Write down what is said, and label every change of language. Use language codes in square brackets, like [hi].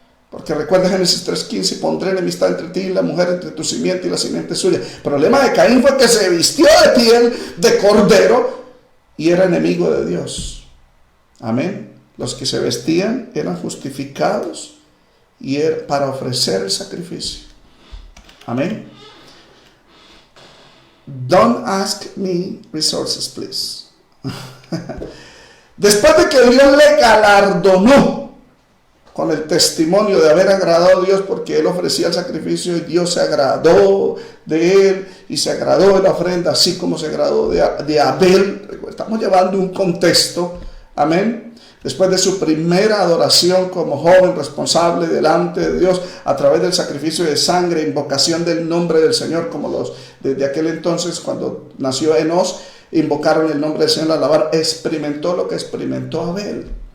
[es] Porque recuerda Génesis 3:15, pondré enemistad entre ti y la mujer, entre tu simiente y la simiente suya. El problema de Caín fue que se vistió de piel de cordero y era enemigo de Dios. Amén. Los que se vestían eran justificados y era para ofrecer el sacrificio. Amén. [en] Don't ask me resources, please. [es] Después de que Dios le galardonó con el testimonio de haber agradado a Dios, porque él ofrecía el sacrificio y Dios se agradó de él y se agradó de la ofrenda, así como se agradó de Abel. Estamos llevando un contexto, amén. Después de su primera adoración como joven responsable delante de Dios a través del sacrificio de sangre, invocación del nombre del Señor, como desde aquel entonces cuando nació Enos, invocaron el nombre del Señor, alabar, experimentó lo que experimentó Abel.